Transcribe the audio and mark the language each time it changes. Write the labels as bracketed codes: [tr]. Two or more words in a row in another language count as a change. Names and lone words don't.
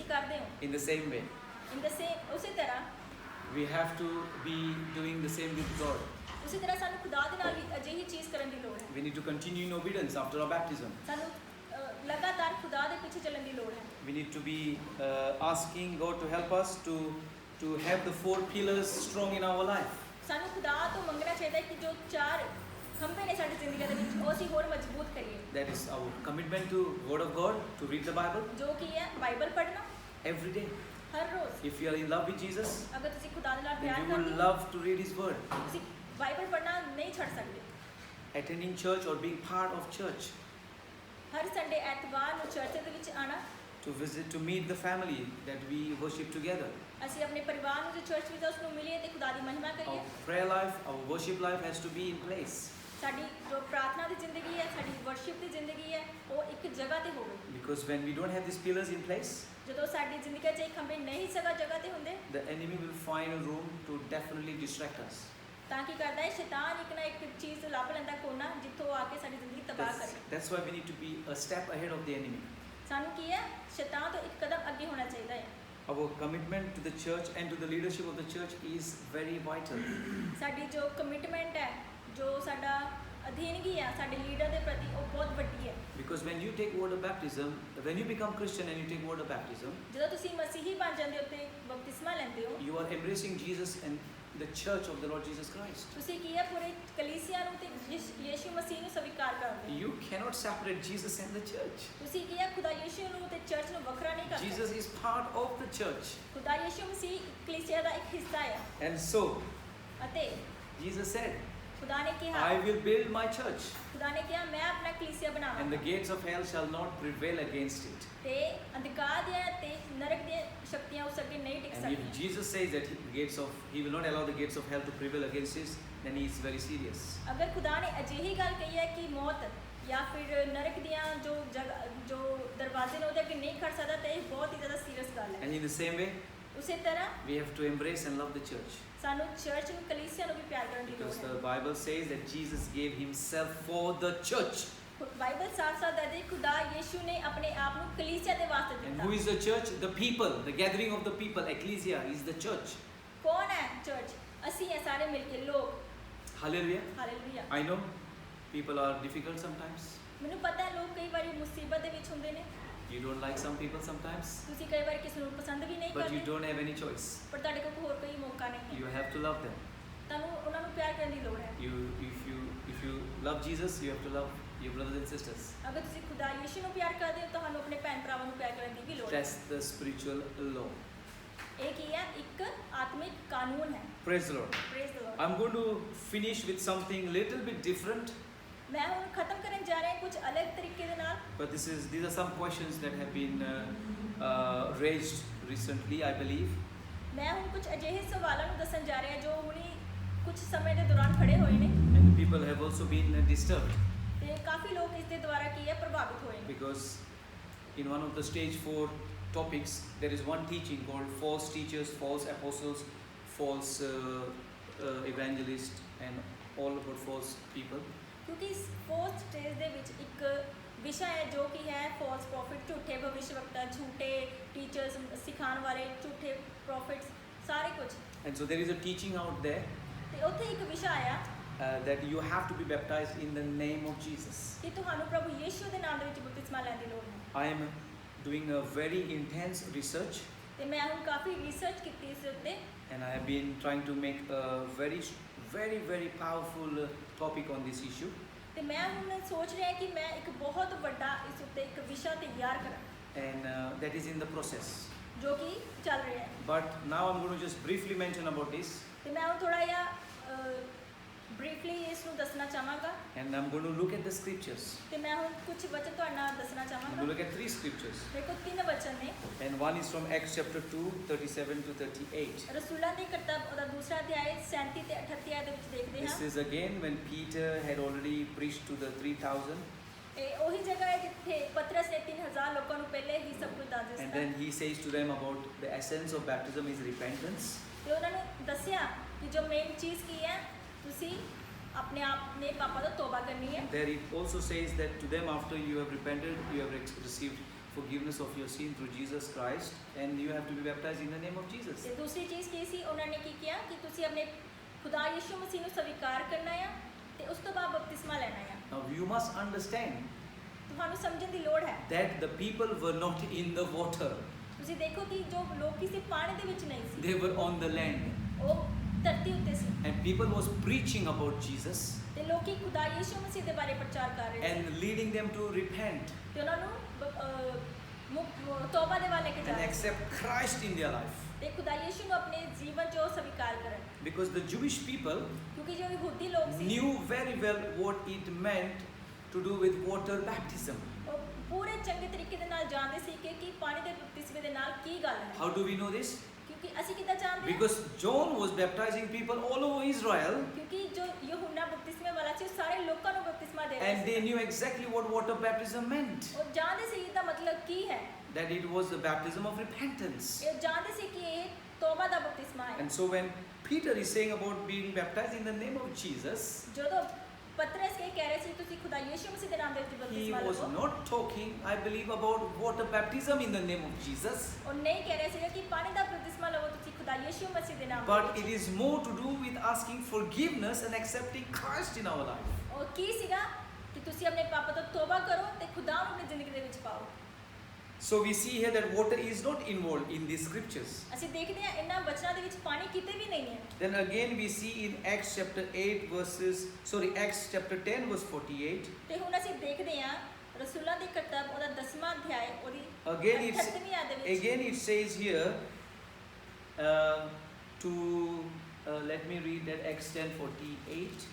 [pa] ਤੁਸੀਂ ਕਰਦੇ ਹੋ [en] In the same way, in the same [pa] ਉਸੇ ਤਰ੍ਹਾਂ [en] we have to be doing the same with God. [pa] ਉਸੇ ਤਰ੍ਹਾਂ ਸਾਨੂੰ ਖੁਦਾ ਦੇ ਨਾਲ ਵੀ ਅਜਿਹੀ ਚੀਜ਼ ਕਰਨ ਦੀ ਲੋੜ ਹੈ [en] We need to continue in obedience after our baptism. [pa] ਸਾਨੂੰ ਲਗਾਤਾਰ ਖੁਦਾ ਦੇ ਪਿੱਛੇ ਚੱਲਣ ਦੀ ਲੋੜ ਹੈ [en] We need to be asking God to help us to have the 4 pillars strong in our life. [pa] ਸਾਨੂੰ ਖੁਦਾ ਤੋਂ ਮੰਗਣਾ ਚਾਹੀਦਾ ਹੈ ਕਿ ਜੋ 4 ਖੰਭੇ ਨੇ ਸਾਡੀ ਜ਼ਿੰਦਗੀ ਦੇ ਵਿੱਚ ਉਹ ਅਸੀਂ ਹੋਰ ਮਜ਼ਬੂਤ ਕਰੀਏ [en] That is our commitment to Word of God, to read the Bible [pa] ਜੋ ਕੀ ਹੈ ਬਾਈਬਲ ਪੜ੍ਹਨਾ [en] every day. [pa] ਹਰ ਰੋਜ਼ [en] If you are in love with Jesus, [pa] ਅਗਰ ਤੁਸੀਂ ਖੁਦਾ ਦੇ ਨਾਲ [en] then [pa] ਪਿਆਰ [en] you will [pa] ਕਰਦੇ ਹੋ [en] love to read His Word. [pa] ਤੁਸੀਂ ਬਾਈਬਲ ਪੜ੍ਹਨਾ ਨਹੀਂ ਛੱਡ ਸਕਦੇ [en] Attending church or being part of church, [pa] ਹਰ ਸੰਡੇ ਐਤਵਾਰ ਨੂੰ ਚਰਚ ਦੇ ਵਿੱਚ ਆਣਾ [en] to visit, to meet the family that we worship together. [pa] ਅਸੀਂ ਆਪਣੇ ਪਰਿਵਾਰ ਨੂੰ ਜੋ ਚਰਚ ਵਿੱਚ ਆ, ਉਸ ਨੂੰ ਮਿਲੀਏ ਤੇ ਖੁਦਾ ਦੀ ਮਹਿਮਾ ਕਰੀਏ [en] Our prayer life, our worship life has to be in place. [pa] ਸਾਡੀ ਜੋ ਪ੍ਰਾਰਥਨਾ ਦੀ ਜ਼ਿੰਦਗੀ ਹੈ ਸਾਡੀ ਵਰਸ਼ਿਪ ਦੀ ਜ਼ਿੰਦਗੀ ਹੈ ਉਹ ਇੱਕ ਜਗ੍ਹਾ ਤੇ ਹੋਵੇ [en] Because when we don't have these pillars in place, [pa] ਜਦੋਂ ਸਾਡੀ ਜ਼ਿੰਦਗੀ 'ਚ ਇਹ ਖੰਭੇ ਨਹੀਂ ਜਗ੍ਹਾ ਤੇ ਹੁੰਦੇ [en] the enemy will find a room to definitely distract us. [pa] ਤਾਂ ਕੀ ਕਰਦਾ ਹੈ ਸ਼ੈਤਾਨ ਇੱਕ ਨਾ ਇੱਕ ਚੀਜ਼ ਲੱਭ ਲੈਂਦਾ ਕੋਨਾ ਜਿੱਥੋਂ ਆ ਕੇ ਸਾਡੀ ਜ਼ਿੰਦਗੀ ਤਬਾਹ ਕਰੇ [en] That's why we need to be a step ahead of the enemy. [pa] ਸਾਨੂੰ ਕੀ ਹੈ ਸ਼ੈਤਾਨ ਤੋਂ ਇੱਕ ਕਦਮ ਅੱਗੇ ਹੋਣਾ ਚਾਹੀਦਾ ਹੈ [en] Our commitment to the church and to the leadership of the church is very vital. [pa] ਸਾਡੀ ਜੋ ਕਮਿਟਮੈਂਟ ਹੈ ਜੋ ਸਾਡਾ ਅਧੀਨਗੀ ਹੈ ਸਾਡੇ ਲੀਡਰ ਦੇ ਪ੍ਰਤੀ ਉਹ ਬਹੁਤ ਵੱਡੀ ਹੈ [en] Because when you take water baptism, when you become Christian and you take water baptism, [pa] ਜਦੋਂ ਤੁਸੀਂ ਮਸੀਹੀ ਬਣ ਜਾਂਦੇ ਹੋ ਤੇ ਬਪਤਿਸਮਾ ਲੈਂਦੇ ਹੋ [en] you are embracing Jesus and the church of the Lord Jesus Christ. [pa] ਤੁਸੀਂ ਕੀ ਹੈ ਪੂਰੇ ਕਲੀਸਿਆ ਨੂੰ ਤੇ ਯੀਸ਼ੂ ਮਸੀਹ ਨੂੰ ਸਵੀਕਾਰ ਕਰਦੇ ਹੋ [en] You cannot separate Jesus and the church. [pa] ਤੁਸੀਂ ਕੀ ਹੈ ਖੁਦਾ ਯੀਸ਼ੂ ਨੂੰ ਤੇ ਚਰਚ ਨੂੰ ਵੱਖਰਾ ਨਹੀਂ ਕਰ [en] Jesus [pa] ਸਕਦੇ [en] is part of the church. [pa] ਖੁਦਾ ਯੀਸ਼ੂ ਮਸੀਹ ਕਲੀਸਿਆ ਦਾ ਇੱਕ ਹਿੱਸਾ ਹੈ [en] And so, [pa] ਅਤੇ [en] Jesus said, [pa] ਖੁਦਾ ਨੇ ਕਿਹਾ [en] I will build my church, [pa] ਖੁਦਾ ਨੇ ਕਿਹਾ ਮੈਂ ਆਪਣਾ ਕਲੀਸਿਆ [en] and the [pa] ਬਣਾਵਾਂਗਾ [en] gates of hell shall not prevail against it. [pa] ਤੇ ਅੰਧਕਾਰ ਦੀਆਂ ਤੇ ਨਰਕ ਦੀਆਂ ਸ਼ਕਤੀਆਂ ਉਸ ਅੱਗੇ ਨਹੀਂ ਟਿਕ [en] And if [pa] ਸਕਦੀਆਂ [en] Jesus says that he will not allow the gates of hell to prevail against this, then he is very serious. [pa] ਅਗਰ ਖੁਦਾ ਨੇ ਅਜਿਹੀ ਗੱਲ ਕਹੀ ਹੈ ਕਿ ਮੌਤ ਜਾਂ ਫਿਰ ਨਰਕ ਦੀਆਂ ਜੋ ਦਰਵਾਜ਼ੇ ਨੇ ਉਹਦੇ ਅੱਗੇ ਨਹੀਂ ਖੜ ਸਕਦਾ ਤੇ ਇਹ ਬਹੁਤ ਹੀ ਜ਼ਿਆਦਾ ਸੀਰੀਅਸ ਗੱਲ ਹੈ [en] And in the same way, [pa] ਉਸੇ ਤਰ੍ਹਾਂ [en] we have to embrace and love the church. [pa] ਸਾਨੂੰ ਚਰਚ ਨੂੰ ਕਲੀਸਿਆ ਨੂੰ ਵੀ ਪਿਆਰ ਕਰਨ ਦੀ ਲੋੜ [en] Because [pa] ਹੈ [en] the Bible says that Jesus gave himself for the church. [pa] ਬਾਈਬਲ ਸਾਫ਼-ਸਾਫ਼ ਦੱਸਦੀ ਹੈ ਖੁਦਾ ਯੀਸ਼ੂ ਨੇ ਆਪਣੇ ਆਪ ਨੂੰ ਕਲੀਸਿਆ ਦੇ ਵਾਸਤੇ [en] And [pa] ਦਿੱਤਾ [en] who is the church? The people, the gathering of the people. Ecclesia is the church. [pa] ਕੌਣ ਹੈ ਚਰਚ ਅਸੀਂ ਇਹ ਸਾਰੇ ਮਿਲ ਕੇ ਲੋਕ [en] Hallelujah. [pa] ਹਾਲੇਲੂਇਆ [en] I know people are difficult sometimes. [pa] ਮੈਨੂੰ ਪਤਾ ਹੈ ਲੋਕ ਕਈ ਵਾਰੀ ਮੁਸੀਬਤ ਦੇ ਵਿੱਚ ਹੁੰਦੇ ਨੇ [en] You don't like some people sometimes, [pa] ਤੁਸੀਂ ਕਈ ਵਾਰ ਕਿਸੇ ਨੂੰ ਪਸੰਦ ਵੀ ਨਹੀਂ [en] but you [pa] ਕਰਦੇ [en] don't have any choice. [pa] ਪਰ ਤੁਹਾਡੇ ਕੋਲ ਹੋਰ ਕੋਈ ਮੌਕਾ ਨਹੀਂ ਹੈ [en] You have to love them. [pa] ਤੁਹਾਨੂੰ ਉਹਨਾਂ ਨੂੰ ਪਿਆਰ ਕਰਨ ਦੀ ਲੋੜ ਹੈ [en] If you love Jesus, you have to love your brothers and sisters. [pa] ਅਗਰ ਤੁਸੀਂ ਖੁਦਾ ਯੀਸ਼ੂ ਨੂੰ ਪਿਆਰ ਕਰਦੇ ਹੋ ਤੁਹਾਨੂੰ ਆਪਣੇ ਭੈਣ ਭਰਾਵਾਂ ਨੂੰ ਪਿਆਰ ਕਰਨ ਦੀ ਵੀ ਲੋੜ ਹੈ [en] That's the spiritual law. [pa] ਇਹ ਕੀ ਹੈ ਇੱਕ ਆਤਮਿਕ ਕਾਨੂੰਨ ਹੈ [en] Praise the Lord. praise the Lord I'm going to finish with something little bit different, [pa] ਮੈਂ ਹੁਣ ਖਤਮ ਕਰਨ ਜਾ ਰਿਹਾ ਕੁਝ ਅਲੱਗ ਤਰੀਕੇ ਦੇ ਨਾਲ [en] but these are some questions that have been raised recently, I believe. [pa] ਮੈਂ ਹੁਣ ਕੁਝ ਅਜਿਹੇ ਸਵਾਲਾਂ ਨੂੰ ਦੱਸਣ ਜਾ ਰਿਹਾ ਜੋ ਹੁਣੀ ਕੁਝ ਸਮੇਂ ਦੇ ਦੌਰਾਨ ਖੜੇ ਹੋਏ ਨੇ [en] And people have also been disturbed [pa] ਤੇ ਕਾਫੀ ਲੋਕ ਇਸ ਦੇ ਦੁਆਰਾ ਕੀ ਹੈ ਪ੍ਰਭਾਵਿਤ ਹੋਏ ਨੇ [en] because in one of the stage 4 topics there is one teaching called false teachers, false apostles, false evangelists and all about false people. [pa] ਕਿਉਂਕਿ ਇਸ [en] fourth stage [pa] ਦੇ ਵਿੱਚ ਇੱਕ ਵਿਸ਼ਾ ਹੈ ਜੋ ਕਿ ਹੈ [en] false prophet [pa] ਝੂਠੇ ਭਵਿਸ਼ਵਕਤਾ ਝੂਠੇ ਟੀਚਰਸ ਸਿਖਾਉਣ ਵਾਲੇ ਝੂਠੇ ਪ੍ਰੋਫਿਟਸ ਸਾਰੇ ਕੁਝ [en] And so there is a teaching out there [pa] ਤੇ ਉੱਥੇ ਇੱਕ ਵਿਸ਼ਾ ਆਇਆ [en] that you have to be baptized in the name of Jesus. [pa] ਕਿ ਤੁਹਾਨੂੰ ਪ੍ਰਭੂ ਯੀਸ਼ੂ ਦੇ ਨਾਮ ਦੇ ਵਿੱਚ ਬਪਤਿਸਮਾ ਲੈਣ ਦੀ ਲੋੜ ਹੈ [en] I am doing a very intense research [pa] ਤੇ ਮੈਂ ਹੁਣ ਕਾਫੀ ਰਿਸਰਚ ਕੀਤੀ ਇਸ ਉੱਤੇ [en] and I have been trying to make a very powerful topic on this issue. [pa] ਤੇ ਮੈਂ ਹੁਣ ਸੋਚ ਰਿਹਾ ਕਿ ਮੈਂ ਇੱਕ ਬਹੁਤ ਵੱਡਾ ਇਸ ਉੱਤੇ ਇੱਕ ਵਿਸ਼ਾ ਤਿਆਰ ਕਰਾਂ [en] And that is in the process. [pa] ਜੋ ਕਿ ਚੱਲ ਰਿਹਾ ਹੈ [en] But now I'm going to just briefly mention about this [pa] ਤੇ ਮੈਂ ਹੁਣ ਥੋੜਾ ਜਿਹਾ ਬਰੀਫਲੀ ਇਸ ਨੂੰ ਦੱਸਣਾ ਚਾਹਾਂਗਾ [en] and I'm going to look at the scriptures. [pa] ਤੇ ਮੈਂ ਹੁਣ ਕੁਝ ਵਚਨ ਤੁਹਾਡੇ ਨਾਲ ਦੱਸਣਾ [en] I'm going to [pa] ਚਾਹਾਂਗਾ [en] look at 3 scriptures [pa] ਮੇਰੇ ਕੋਲ 3 ਵਚਨ ਨੇ [en] and one is from Acts chapter 2 37 to 38. [pa] ਰਸੂਲਾਂ ਦੀ ਕਿਤਾਬ ਉਹਦਾ ਦੂਸਰਾ ਅਧਿਆਇ 37 ਤੇ 38 ਆਇਤ ਦੇ ਵਿੱਚ ਦੇਖਦੇ [en] This [pa] ਹਾਂ [en] is again when Peter had already preached to the 3,000 [pa] ਇਹ ਉਹੀ ਜਗ੍ਹਾ ਹੈ ਜਿੱਥੇ ਪਤਰਸ ਨੇ 3000 ਲੋਕਾਂ ਨੂੰ ਪਹਿਲੇ ਹੀ ਸਭ ਕੁਝ ਦੱਸ [en] and [pa] ਦਿੱਤਾ [en] then he says to them about the essence of baptism is repentance. [pa] ਤੇ ਉਹਨਾਂ ਨੂੰ ਦੱਸਿਆ ਕਿ ਜੋ ਮੇਨ ਚੀਜ਼ ਕੀ ਹੈ ਤੁਸੀਂ ਆਪਣੇ ਆਪ ਨੇ ਪਾਪਾਂ ਤੋਂ ਤੋਬਾ ਕਰਨੀ ਹੈ [en] There it also says that to them after you have repented, you have received forgiveness of your sin through Jesus Christ and you have to be baptized in the name of Jesus. [pa] ਤੇ ਦੂਸਰੀ ਚੀਜ਼ ਕੀ ਸੀ ਉਹਨਾਂ ਨੇ ਕੀ ਕਿਹਾ ਕਿ ਤੁਸੀਂ ਆਪਣੇ ਖੁਦਾ ਯਿਸੂ ਮਸੀਹ ਨੂੰ ਸਵੀਕਾਰ ਕਰਨਾ ਹੈ ਤੇ ਉਸ ਤੋਂ ਬਾਅਦ ਬਪਤਿਸਮਾ ਲੈਣਾ ਹੈ [en] Now you must understand [pa] ਤੁਹਾਨੂੰ ਸਮਝਣ ਦੀ ਲੋੜ ਹੈ [en] that the people were not in the water, [pa] ਤੁਸੀਂ ਦੇਖੋ ਕਿ ਜੋ ਲੋਕ ਕਿਸੇ ਪਾਣੀ ਦੇ ਵਿੱਚ ਨਹੀਂ ਸੀ [en] they were on the land [pa] ਉਹ ਧਰਤੀ ਉੱਤੇ ਸੀ [en] and people was preaching about Jesus [pa] ਤੇ ਲੋਕੀ ਖੁਦਾ ਯਿਸੂ ਮਸੀਹ ਦੇ ਬਾਰੇ ਪ੍ਰਚਾਰ ਕਰ ਰਹੇ ਸੀ [en] and leading them to repent [pa] ਤੇ ਉਹਨਾਂ ਨੂੰ ਤੋਬਾ ਦੇ ਵੱਲ ਲੈ ਕੇ ਜਾ [en] and [pa] ਰਹੇ ਸੀ [en] accept Christ in their life. [pa] ਤੇ ਖੁਦਾ ਯਿਸੂ ਨੂੰ ਆਪਣੇ ਜੀਵਨ 'ਚ ਉਹ ਸਵੀਕਾਰ ਕਰਨ [en] Because the Jewish people [pa] ਕਿਉਂਕਿ ਜੋ ਯਹੂਦੀ ਲੋਕ ਸੀ [en] knew very well what it meant to do with water baptism. [pa] ਉਹ ਪੂਰੇ ਚੰਗੇ ਤਰੀਕੇ ਦੇ ਨਾਲ ਜਾਣਦੇ ਸੀ ਕਿ ਪਾਣੀ ਦੇ ਬਪਤਿਸਮੇ ਦੇ ਨਾਲ ਕੀ ਗੱਲ ਹੈ [en] How do we know this? [pa] ਕਿਉਂਕਿ ਅਸੀਂ ਕਿੱਦਾਂ ਜਾਣਦੇ ਹਾਂ [en] Because John was baptizing people all over Israel [pa] ਕਿਉਂਕਿ ਜੋ ਯਹੂਨਾ ਬਪਤਿਸਮੇ ਵਾਲਾ ਸੀ ਉਹ ਸਾਰੇ ਲੋਕਾਂ ਨੂੰ ਬਪਤਿਸਮਾ ਦੇ ਰਿਹਾ [en] and they [pa] ਸੀ [en] knew exactly what water baptism meant. [pa] ਉਹ ਜਾਣਦੇ ਸੀ ਇਹਦਾ ਮਤਲਬ ਕੀ ਹੈ [en] That it was the baptism of repentance. [pa] ਇਹ ਜਾਣਦੇ ਸੀ ਕਿ ਇਹ ਤੋਬਾ ਦਾ ਬਪਤਿਸਮਾ ਹੈ [en] And so when Peter is saying about being baptized in the name of Jesus, [pa] ਜਦੋਂ ਪਤਰਸ ਇਹ ਕਹਿ ਰਹੇ ਸੀ ਤੁਸੀਂ ਖੁਦਾ ਯਿਸੂ ਮਸੀਹ ਦੇ ਨਾਮ ਦੇ ਵਿੱਚ [en] he [pa] ਬਪਤਿਸਮਾ [en] was [pa] ਲਵੋ [en] not talking, I believe, about water baptism in the name of Jesus, [pa] ਉਹ ਨਹੀਂ ਕਹਿ ਰਹੇ ਸੀ ਕਿ ਪਾਣੀ ਦਾ ਬਪਤਿਸਮਾ ਲਵੋ ਤੁਸੀਂ ਖੁਦਾ ਯਿਸੂ ਮਸੀਹ ਦੇ ਨਾਮ [en] but [pa] ਦੇ [en] it [pa] ਵਿੱਚ [en] is more to do with asking forgiveness and accepting Christ in our life. [pa] ਉਹ ਕੀ ਸੀਗਾ ਕਿ ਤੁਸੀਂ ਆਪਣੇ ਪਾਪਾਂ ਤੋਂ ਤੋਬਾ ਕਰੋ ਤੇ ਖੁਦਾ ਨੂੰ ਆਪਣੀ ਜ਼ਿੰਦਗੀ ਦੇ ਵਿੱਚ ਪਾਓ [en] So we see here that water is not involved in these scriptures. [pa] ਅਸੀਂ ਦੇਖਦੇ ਹਾਂ ਇਹਨਾਂ ਵਚਨਾਂ ਦੇ ਵਿੱਚ ਪਾਣੀ ਕਿਤੇ ਵੀ ਨਹੀਂ ਹੈ [en] Then again we see in Acts chapter 10 verse 48. [pa] ਤੇ ਹੁਣ ਅਸੀਂ ਦੇਖਦੇ ਹਾਂ ਰਸੂਲਾਂ ਦੀ ਕਿਤਾਬ ਉਹਦਾ 10ਵਾਂ ਅਧਿਆਇ ਉਹਦੀ [en] Again [pa] 38ਵੀਂ ਆਇਤ ਦੇ ਵਿੱਚ [en] Again it says here let me read that Acts 10:48.